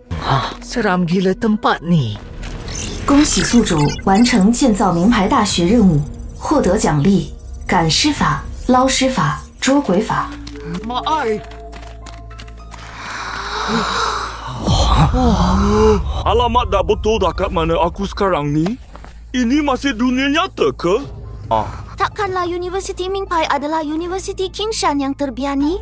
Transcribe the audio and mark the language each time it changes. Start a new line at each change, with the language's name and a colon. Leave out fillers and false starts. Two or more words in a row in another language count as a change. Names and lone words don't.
Malay: Seram gila tempat ni.
Chinese: 恭喜宿主完成建造名牌大学任务，获得奖励：赶尸法、捞尸法、捉鬼法。 Maai.
Malay: Alamat dah betul dah kat mana aku sekarang ni? Ini masih dunia nyata ke? Takkanlah Universiti Mingpai adalah Universiti Kingshan yang terbiani?